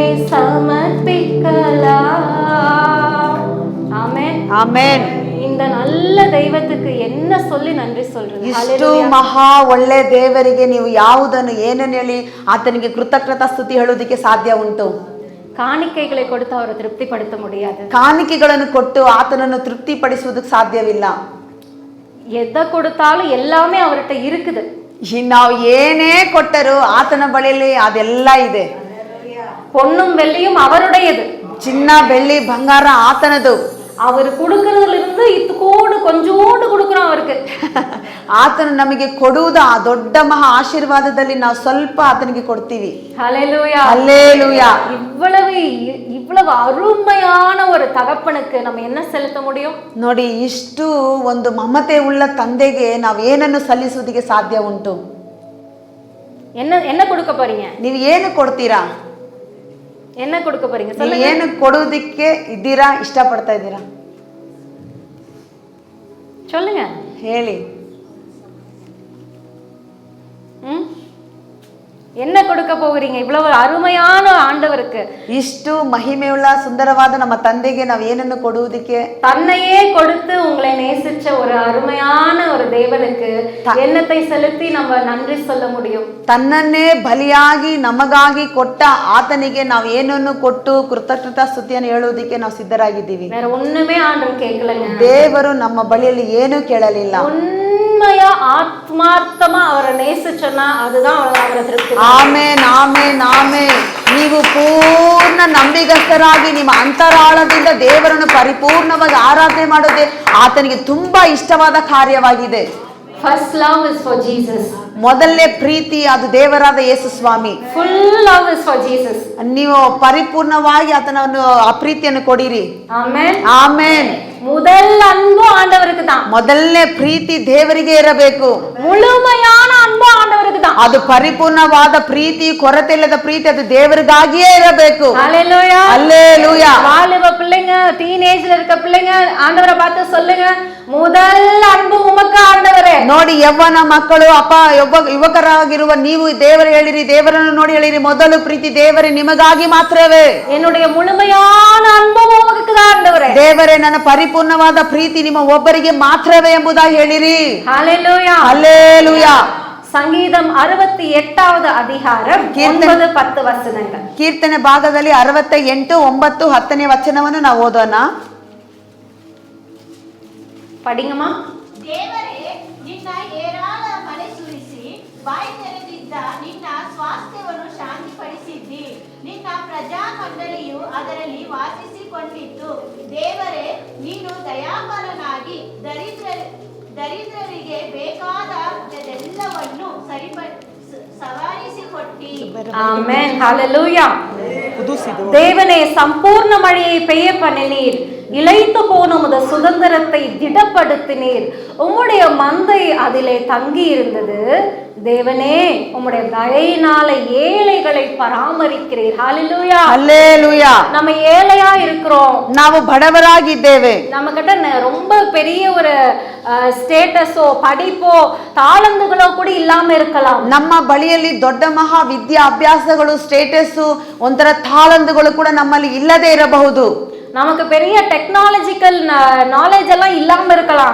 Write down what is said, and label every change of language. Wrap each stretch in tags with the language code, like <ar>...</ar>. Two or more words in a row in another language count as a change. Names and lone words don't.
<ta>சமர்ப்பிக்கலாம். ஆமென்.</ta> <kn>ಆಮೇನ್.</kn> <ta>இந்த நல்ல தெய்வத்துக்கு என்ன சொல்லி நன்றி சொல்றது?</ta> <kn>ಇಷ್ಟು ಮಹಾ ಒಳ್ಳೆ ದೇವರಿಗೆ ನೀವು ಯಾವುದನ್ನು ಏನನ್ನು ಹೇಳಿ ಆತನಿಗೆ ಕೃತಜ್ಞತಾ ಸ್ತುತಿ ಹೇಳುವುದಕ್ಕೆ ಸಾಧ್ಯ ಉಂಟು?</kn> <ta>காணிக்கைகளை கொடுத்து அவரை திருப்திப்படுத்த முடியாது.</ta> <kn>ಕಾಣಿಕೆಗಳನ್ನು ಕೊಟ್ಟು ಆತನನ್ನು ತೃಪ್ತಿಪಡಿಸುವುದಕ್ಕೆ ಸಾಧ್ಯವಿಲ್ಲ.</kn> <ta>எதை கொடுத்தாலும் எல்லாமே அவர்கிட்ட இருக்குது.</ta> <kn>ನಾವು ಏನೇ ಕೊಟ್ಟರು ಆತನ ಬಳಿಯಲ್ಲಿ ಅದೆಲ್ಲ ಇದೆ.</kn> <ta>பொன்னும் வெள்ளியும் அவருடையது.</ta> <kn>ಚಿನ್ನ ಬೆಳ್ಳಿ ಬಂಗಾರ ಆತನದು.</kn> <ta>அவர் கொடுக்கறதுல இருந்து ಇತ್ತುಕೋಡು கொஞ்சோண்டு கொடுக்குறோம் அவருக்கு.</ta> <kn>ಆತನು ನಮಗೆ ಕೊಡುವುದು ಆ ದೊಡ್ಡ ಮಹಾ ಆಶೀರ್ವಾದದಲ್ಲಿ ನಾವು ಸ್ವಲ್ಪ ಆತನಿಗೆ ಕೊಡ್ತೀವಿ.</kn> <ta>ஹல்லேலூயா.</ta> <kn>ಹಲ್ಲೇಲೂಯಾ.</kn> <ta>இவ்வளவு அருமையான ஒரு தகப்பனுக்கு நம்ம என்ன செலுத்த முடியும்?</ta> <kn>ನೋಡಿ, ಇಷ್ಟು ಒಂದು ಮಮತೆ ಉಳ್ಳ ತಂದೆಗೆ ನಾವು ಏನನ್ನು ಸಲ್ಲಿಸುವುದಕ್ಕೆ ಸಾಧ್ಯ ಉಂಟು?</kn> <ta>என்ன கொடுக்க போறீங்க?</ta> <kn>ನೀವು ಏನು ಕೊಡ್ತೀರಾ?</kn> <ta>என்ன கொடுக்க போறீங்க?</ta> <kn>ನೀವು ಏನು ಕೊಡುವುದಕ್ಕೆ ಇದ್ದೀರಾ, ಇಷ್ಟಪಡ್ತಾ ಇದ್ದೀರಾ?</kn> <ta>சொல்லுங்க.</ta> <kn>ಹೇಳಿ.</kn> <ta>என்ன கொடுக்க போகிறீங்க இவ்வளவு அருமையான ஆண்டவருக்கு?</ta> <kn>ಇಷ್ಟು ಮಹಿಮೆಯುಳ್ಳ ಸುಂದರವಾದ ನಮ್ಮ ತಂದೆಗೆ ನಾವು ಏನನ್ನು ಕೊಡುವುದಕ್ಕೆ?</kn> <ta>தன்னையே கொடுத்து உங்களை நேசிச்ச ஒரு அருமையான ஒரு தேவனுக்கு என்னத்தை செலுத்தி நம்ம நன்றி சொல்ல முடியும்?</ta> <kn>ತನ್ನನ್ನೇ ಬಲಿಯಾಗಿ ನಮಗಾಗಿ ಕೊಟ್ಟ ಆತನಿಗೆ ನಾವು ಏನನ್ನು ಕೊಟ್ಟು ಕೃತಜ್ಞತಾ ಸ್ತುತಿಯನ್ನು ಹೇಳುವುದಕ್ಕೆ ನಾವು ಸಿದ್ಧರಾಗಿದ್ದೀವಿ.</kn> <ta>வேற ஒண்ணுமே ஆண்டவர் கேட்கலங்க.</ta> <kn>ದೇವರು ನಮ್ಮ ಬಳಿಯಲ್ಲಿ ಏನೂ ಕೇಳಲಿಲ್ಲ.</kn> <ta>உண்மையா ஆத்மார்த்தமா அவரை நேசிச்சோன்னா அதுதான் அவரை திருப்தி.</ta> <kn>ಆಮೇನ್, ಆಮೇನ್, ಆಮೇನ್. ನೀವು ಪೂರ್ಣ ನಂಬಿಗಸ್ತರಾಗಿ ನಿಮ್ಮ ಅಂತರಾಳದಿಂದ ದೇವರನ್ನು ಪರಿಪೂರ್ಣವಾಗಿ ಆರಾಧನೆ ಮಾಡೋದೇ ಆತನಿಗೆ ತುಂಬಾ ಇಷ್ಟವಾದ ಕಾರ್ಯವಾಗಿದೆ.</kn> <en>First love is for Jesus.</en> <kn>ಮೊದಲನೇ ಪ್ರೀತಿ ಅದು ದೇವರಾದ ಯೇಸು ಸ್ವಾಮಿ.</kn> <en>Full love is for Jesus.</en> <kn>ನೀವು ಪರಿಪೂರ್ಣವಾಗಿ ಆತನನ್ನು ಆ ಪ್ರೀತಿಯನ್ನು ಕೊಡಿರಿ. ಆಮೆನ್. ಆಮೇನ್.</kn> <ta>முதல் அன்பு ஆண்டவருக்கு தான்.</ta> <kn>ಮೊದಲನೇ ಪ್ರೀತಿ ದೇವರಿಗೆ ಇರಬೇಕು.</kn> <ta>முழுமையான அன்பு ஆண்டவருக்கு தான்.</ta> <kn>ಅದು ಪರಿಪೂರ್ಣವಾದ ಪ್ರೀತಿ, ಕೊರತೆ ಇಲ್ಲದ ಪ್ರೀತಿ ಅದು ದೇವರಿಗಾಗಿಯೇ ಇರಬೇಕು.</kn> <ta>ஹல்லேலூயா. ஹல்லேலூயா. வாலிப பிள்ளைங்க, டீனேஜ்ல இருக்க பிள்ளைங்க ஆண்டவரை பார்த்து சொல்லுங்க, முதல் அன்பு உமக்கு ஆண்டவரே.</ta> <kn>ನೋಡಿ, ಯವ್ವನ ಮಕ್ಕಳು, ಅಪ್ಪ ಯುವಕರಾಗಿರುವ ನೀವು ದೇವರು ಹೇಳಿರಿ, ದೇವರನ್ನು ನೋಡಿ ಹೇಳಿರಿ, ಮೊದಲು ಪ್ರೀತಿ ದೇವರೇ ನಿಮಗಾಗಿ ಮಾತ್ರವೇ.</kn> <ta>என்னுடைய முழுமையான அன்பு உமக்கு தான் ஆண்டவரே.</ta> <kn>ದೇವರೇ, ನನ್ನ ಪರಿಪೂರ್ಣವಾದ ಪ್ರೀತಿ ನಿಮ್ಮ ಒಬ್ಬರಿಗೆ ಮಾತ್ರವೇ ಎಂಬುದಾಗಿ ಹೇಳಿರಿ.</kn> <ta>ஹல்லேலூயா.</ta> <kn>ಹಲ್ಲೇಲೂಯಾ.</kn> <ta>சங்கீதம் 68வது அதிகாரம் 9-10 வசனங்கள்.</ta> <kn>ಕೀರ್ತನೆ ಭಾಗದಲ್ಲಿ 68, 9, 10ನೇ ವಚನವನ್ನು ನಾವು ಓದೋಣ.</kn> <ta>படிங்கம்மா.</ta> <kn>ದೇವರೇ, ನಿನ್ನ ಏರಾಳ ಮಳೆ ಸುರಿಸಿ ಬಾಯಿ ತೆರೆದಿದ್ದ ನಿನ್ನ ಸ್ವಾಸ್ಥ್ಯವನ್ನು ಶಾಂತಿಪಡಿಸಿದ್ದಿ. ನಿನ್ನ ಪ್ರಜಾಮಂಡಳಿಯು ಅದರಲ್ಲಿ ವಾಸಿಸಿಕೊಂಡಿತ್ತು. ದೇವರೇ, ನೀನು ದಯಾಪರನಾಗಿ ದರಿದ್ರರಿಗೆ ಬೇಕಾದೆಲ್ಲವನ್ನು ಸವಾರಿಸಿಕೊಟ್ಟಿ.</kn> <ta>ஆமென். ஹல்லேலூயா. தேவனே, சம்பூர்ண மழையை பெய்ய பண்ணினீர். இளைத்து போன உமது சுதந்திரத்தை திடப்படுத்தினீர். உம்முடைய மந்தை அதிலே தங்கி இருந்தது. தேவனே, உம்முடைய தயையினால ஏழைகளை பராமரிக்கிறீர். ஹல்லேலூயா.</ta> <kn>ಹಲ್ಲೇಲೂಯಾ.</kn> <ta>நம்ம ஏழையா இருக்கிறோம்.</ta> <kn>ನಾವು ಬಡವರಾಗಿದ್ದೇವೆ.</kn> <ta>நம்ம கிட்ட ரொம்ப பெரிய ஒரு ಸ್ಟೇಟಸೋ படிப்போ ತಾಳಂದುಗಳೋ ಕೂಡ ಇல்லாம இருக்கலாம்.</ta> <kn>ನಮ್ಮ ಬಳಿಯಲ್ಲಿ ದೊಡ್ಡ ಮಹಾ ವಿದ್ಯಾಭ್ಯಾಸಗಳು, ಸ್ಟೇಟಸ್, ಒಂಥರ ತಾಳಂದುಗಳು ಕೂಡ ನಮ್ಮಲ್ಲಿ ಇಲ್ಲದೆ ಇರಬಹುದು.</kn> <ta>நமக்கு பெரிய</ta> <en>technological knowledge</en> <ta>எல்லாம் இல்லாம இருக்கலாம்.</ta>